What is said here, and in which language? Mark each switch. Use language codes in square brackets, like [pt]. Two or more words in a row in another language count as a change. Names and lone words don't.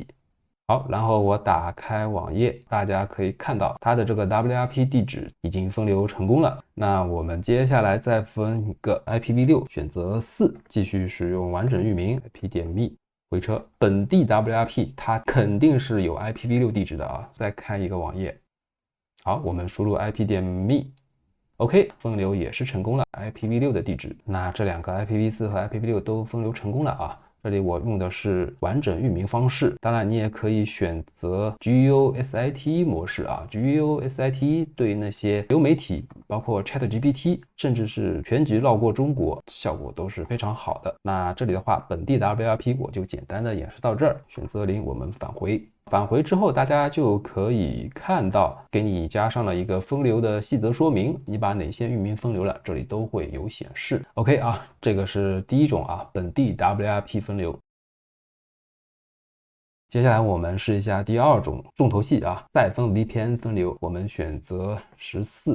[zh] 好，然後我打開網頁，大家可以看到它的這個 WRP 地址已經分流成功了。那我們接下來再分一個 IPv6，選擇4，繼續使用完整域名 IP.me， 回車。本地 WRP 它肯定是有 IPv6 地址的啊。再開一個網頁，好，我們輸入 IP.me， OK， 分流也是成功了 ，IPv6 的地址。那这两个 IPv4 和 IPv6 都分流成功了啊。这里我用的是完整域名方式，当然你也可以选择 GUSITE 模式啊。GUSITE 对那些流媒体，包括 ChatGPT， 甚至是全局绕过中國，效果都是非常好的。那这裡的话，本地的 WLP 我就简单的演示到這兒，選擇0，我們返回。返回之後，大家就可以看到給你加上了一個分流的細則說明，你把哪些域名分流了，這裡都會有顯示。OK 啊，這個是第一種啊，本地 WLP 分流。接下來我們試一下第二種重頭戲啊，賽分 VPN 分流，我們選擇14。